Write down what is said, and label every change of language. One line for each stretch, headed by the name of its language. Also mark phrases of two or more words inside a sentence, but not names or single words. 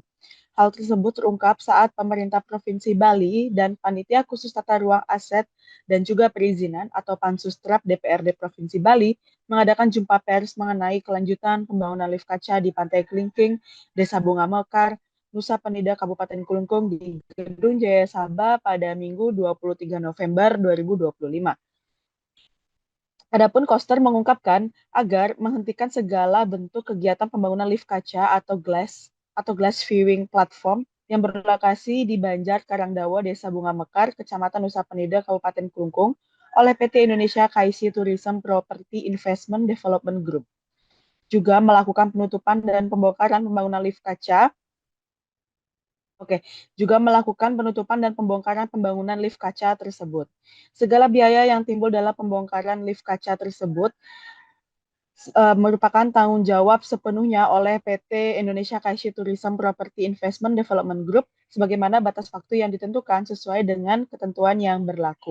Indonesian: Hal tersebut terungkap saat pemerintah Provinsi Bali dan Panitia Khusus Tata Ruang Aset dan juga Perizinan atau Pansustrap DPRD Provinsi Bali mengadakan jumpa pers mengenai kelanjutan pembangunan lift kaca di Pantai Kelingking, Desa Bunga Mekar, Nusa Penida, Kabupaten Klungkung di Gedung Jaya Sabah pada Minggu 23 November 2025. Adapun Koster mengungkapkan agar menghentikan segala bentuk kegiatan pembangunan lift kaca atau
English: glass viewing platform
Indonesian: yang berlokasi di Banjar Karangdawa, Desa Bunga Mekar, Kecamatan Nusa Penida, Kabupaten Klungkung oleh PT Indonesia KIC Tourism Property Investment Development Group. Juga melakukan penutupan dan pembongkaran pembangunan lift kaca juga melakukan penutupan dan pembongkaran pembangunan lift kaca tersebut. Segala biaya yang timbul dalam pembongkaran lift kaca tersebut merupakan tanggung jawab sepenuhnya oleh PT Indonesia KIC Tourism Property Investment Development Group sebagaimana batas waktu yang ditentukan sesuai dengan ketentuan yang berlaku.